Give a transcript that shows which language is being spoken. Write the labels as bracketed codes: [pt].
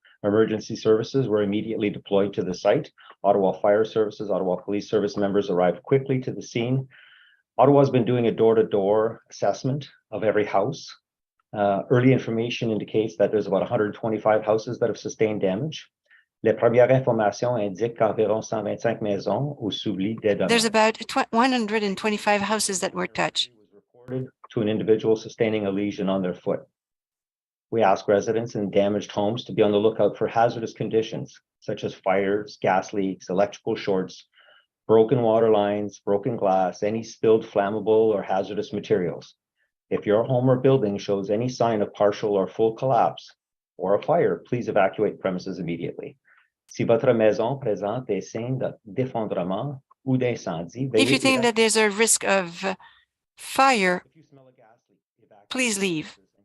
[en] Emergency services were immediately deployed to the site. Ottawa Fire Services, Ottawa Police Service members arrived quickly to the scene. Ottawa's been doing a door-to-door assessment of every house. Early information indicates that there's about 125 houses that have sustained damage. [fr] Les premières informations indiquent qu'environ 125 maisons ou soulis des dommages. [en] There's about 125 houses that were touched. Was reported to an individual sustaining a lesion on their foot. We ask residents in damaged homes to be on the lookout for hazardous conditions, such as fires, gas leaks, electrical shorts, broken water lines, broken glass, any spilled flammable or hazardous materials. If your home or building shows any sign of partial or full collapse or a fire, please evacuate premises immediately. [fr] Si votre maison présente des signes d'effondrement ou d'incendie, [en] if you think that there's a risk of fire, please leave.